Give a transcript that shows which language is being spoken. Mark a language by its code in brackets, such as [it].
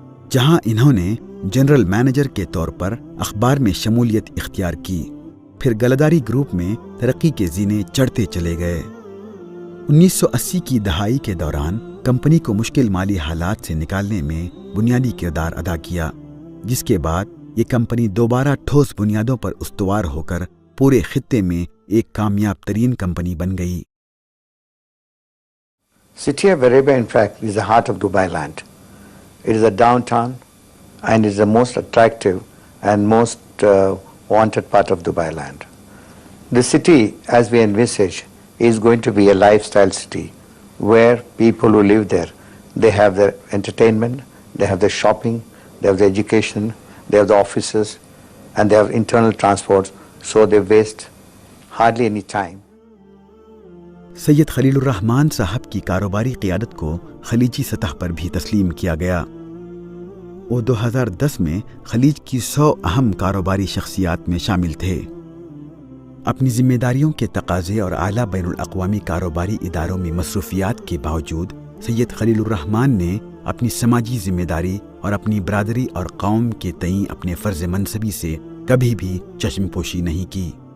[ur] جہاں انہوں نے جنرل مینیجر کے طور پر اخبار میں شمولیت اختیار کی۔ پھر گلداری گروپ میں ترقی کے زینے چڑھتے چلے گئے۔ 1980 کی دہائی کے دوران کمپنی کو مشکل مالی حالات سے نکالنے میں بنیادی کردار ادا کیا، جس کے بعد یہ کمپنی دوبارہ ٹھوس بنیادوں پر استوار ہو کر پورے خطے میں ایک کامیاب ترین کمپنی بن گئی۔ [en] City of Arabia, in fact, is the heart of Dubai land. It is a downtown and is the most attractive and most wanted part of Dubai land. The city, as we envisage, is going to be a lifestyle city where people who live there, they have their entertainment, they have their shopping, they have their education, they have the offices, and they have internal transports, so they waste hardly any time. [ur] سید خلیل الرحمان صاحب کی کاروباری قیادت کو خلیجی سطح پر بھی تسلیم کیا گیا۔ وہ 2010 میں خلیج کی 100 اہم کاروباری شخصیات میں شامل تھے۔ اپنی ذمہ داریوں کے تقاضے اور اعلیٰ بین الاقوامی کاروباری اداروں میں مصروفیات کے باوجود سید خلیل الرحمان نے اپنی سماجی ذمہ داری اور اپنی برادری اور قوم کے تئیں اپنے فرض منصبی سے کبھی بھی چشم پوشی نہیں کی۔